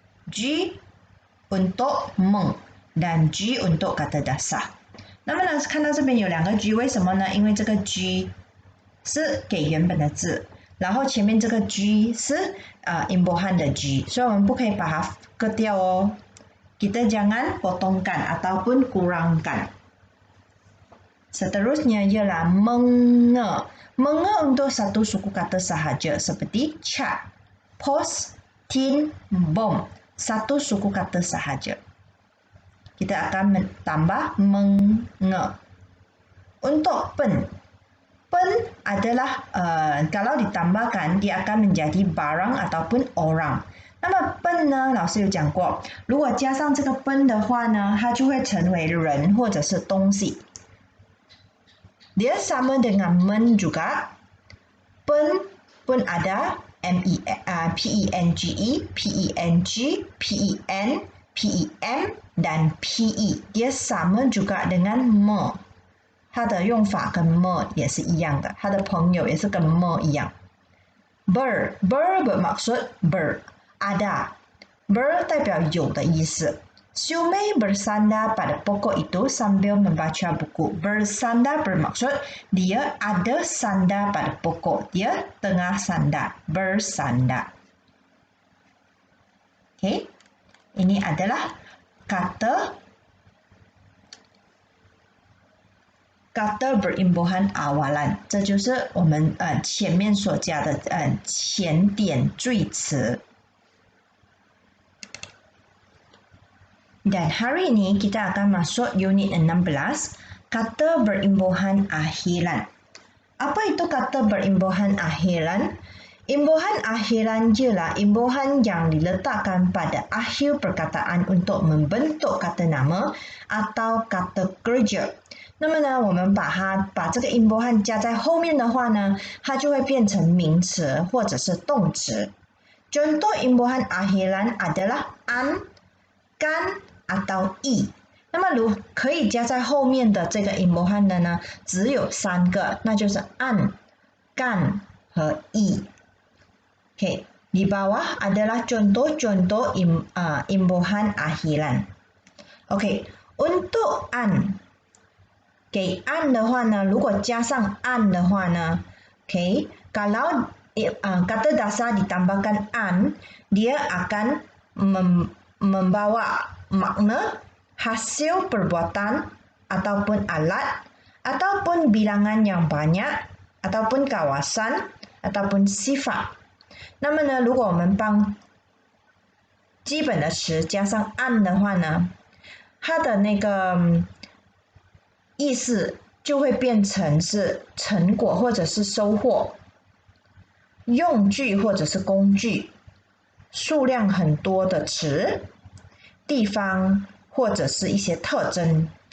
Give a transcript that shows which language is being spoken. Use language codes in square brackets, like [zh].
[ms] G untuk meng dan G untuk kata dasar. [zh] 那么呢，看到这边有2个 G， 为什么呢？因为这个 G 是给原本的字，然后前面这个 G 是imbuhan 的 G， 所以我们不可以把它割掉哦。 [ms] Kita jangan potongkan ataupun kurangkan. Seterusnya ialah menge. Menge untuk satu suku kata sahaja seperti cat, pos, tin, bom. Satu suku kata sahaja. Kita akan tambah menge. Untuk pen. Pen adalah kalau ditambahkan dia akan menjadi barang ataupun orang. [zh] 那么pen呢，老师有讲过，如果加上这个pen的话呢，它就会成为人或者是东西。 [ms] Dia sama dengan men juga. Pen pun ada PENGE, PENG, PEN, PEM dan PE. Dia sama juga dengan me. [zh] 它的用法跟 me 也是一样的，它的朋友也是跟 me 一样。 [ms] Ber bermaksud ada. Ber [zh] 代表有的意思。 [ms] Siumei bersandar pada pokok itu sambil membaca buku. Bersandar bermaksud dia ada sandar pada pokok. Dia tengah sandar. Bersandar. Okay. Ini adalah kata berimbuhan awalan. [zh] 这就是我们前面所加的前点缀词。 [ms] Dan hari ini kita akan masuk unit 16, kata berimbuhan akhiran. Apa itu kata berimbuhan akhiran? Imbuhan akhiran ialah imbuhan yang diletakkan pada akhir perkataan untuk membentuk kata nama atau kata kerja. [zh] 那么呢，我们把这个 imbuhan 加在后面的话呢，它就会变成名词或者是动词。 [ms] Contoh imbuhan akhiran adalah an, kan atau i。 [zh] 那么可以加在后面的这个 imbuhan 的呢，只有3个，那就是 an, kan 和 i。 [ms] Okay, di bawah adalah contoh-contoh imbuhan akhiran. Okay, untuk an, okay, an [zh] 的话呢，如果加上 an 的话呢 [ms] okay, kalau kata dasar ditambahkan an, dia akan membawa makna hasil perbuatan ataupun alat ataupun bilangan yang banyak ataupun kawasan ataupun sifat。 [zh] 那么呢，如果我们帮基本的词加上按的话呢，它的那个意思就会变成是成果或者是收获，用具或者是工具，数量很多的词，地方或者是一些特征。